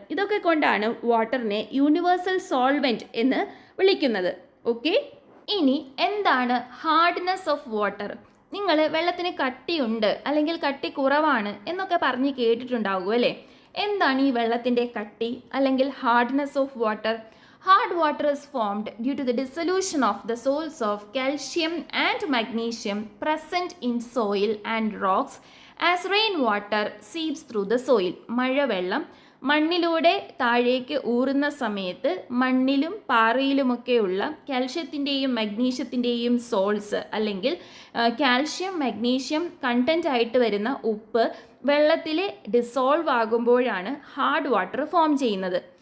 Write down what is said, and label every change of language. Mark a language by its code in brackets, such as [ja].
[ml] ഇതൊക്കെ കൊണ്ടാണ് വാട്ടറിനെ universal solvent എന്ന് വിളിക്കുന്നത്. ഓക്കെ, ഇനി എന്താണ് ഹാർഡ്നെസ് ഓഫ് വാട്ടർ? നിങ്ങൾ വെള്ളത്തിന് കട്ടിയുണ്ട് അല്ലെങ്കിൽ കട്ടി കുറവാണ് എന്നൊക്കെ പറഞ്ഞ് കേട്ടിട്ടുണ്ടാകും അല്ലേ? എന്താണ് ഈ വെള്ളത്തിൻ്റെ കട്ടി അല്ലെങ്കിൽ hardness of water? [en] Hard water is formed due to the dissolution of the salts of calcium and magnesium present in soil and rocks as rainwater seeps through the soil. [ml] മഴവെള്ളം മണ്ണിലൂടെ താഴേക്ക് ഊറുന്ന സമയത്ത് മണ്ണിലും പാറയിലുമൊക്കെയുള്ള കാൽഷ്യത്തിൻ്റെയും മഗ്നീഷ്യത്തിൻ്റെയും സോൾട്സ് അല്ലെങ്കിൽ കാൽഷ്യം മഗ്നീഷ്യം കണ്ടൻ്റ് ആയിട്ട് വരുന്ന ഉപ്പ് വെള്ളത്തിൽ dissolve ആകുമ്പോഴാണ് ഹാർഡ് വാട്ടർ ഫോം ചെയ്യുന്നത്.